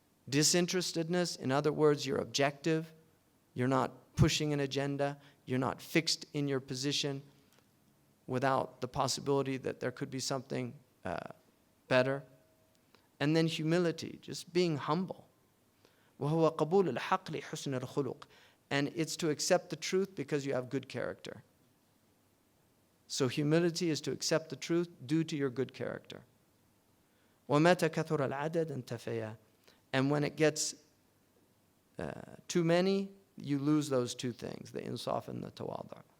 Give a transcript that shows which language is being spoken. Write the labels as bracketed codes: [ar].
[en] Disinterestedness, in other words, you're objective, you're not pushing an agenda, you're not fixed in your position without the possibility that there could be something better. And then humility, just being humble. [ar] وهو قبول الحق لحسن الخلق. [en] And it's to accept the truth because you have good character. So humility is to accept the truth due to your good character. [ar] ومتى كثر العدد انتفيا. [en] And when it gets too many, you lose those two things, the insaf and the tawadhu.